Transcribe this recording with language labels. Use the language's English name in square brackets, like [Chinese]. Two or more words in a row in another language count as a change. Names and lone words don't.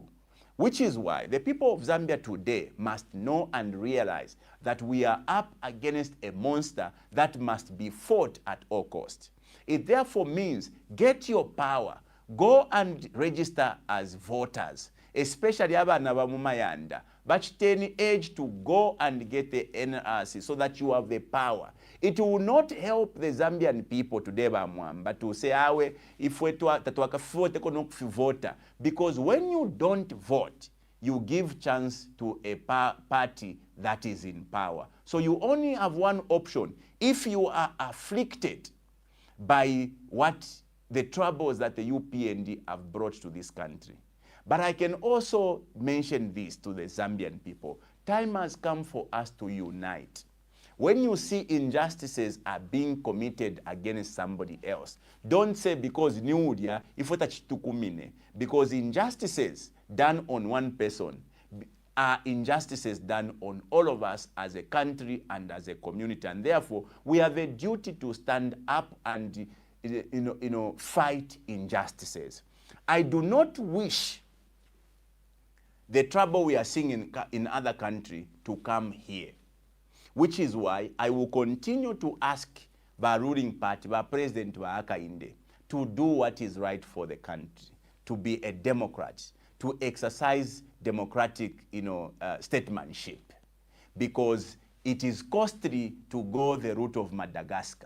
[English] Which is why the people of Zambia today must know and realize that we are up against a monster that must be fought at all costs. It therefore means get your power, go and register as voters, especially [Bemba] abana ba mumayanda bachiteni [English] age to go and get the NRC so that you have the power. It will not help the Zambian people today, but to say, awe, if we vote, because when you don't vote, you give chance to a party that is in power. So you only have one option. If you are afflicted by what the troubles that the UPND have brought to this country. But I can also mention this to the Zambian people. Time has come for us to unite. When you see injustices are being committed against somebody else, don't say because [Bemba] niudia ifota chitukumine, [English] because injustices done on one person are injustices done on all of us as a country and as a community, and therefore we have a duty to stand up and fight injustices. I do not wish the trouble we are seeing in other countries to come here, which is why I will continue to ask the ruling party, the President Hakainde, to do what is right for the country, to be a Democrat, to exercise democratic statesmanship, because it is costly to go the route of Madagascar.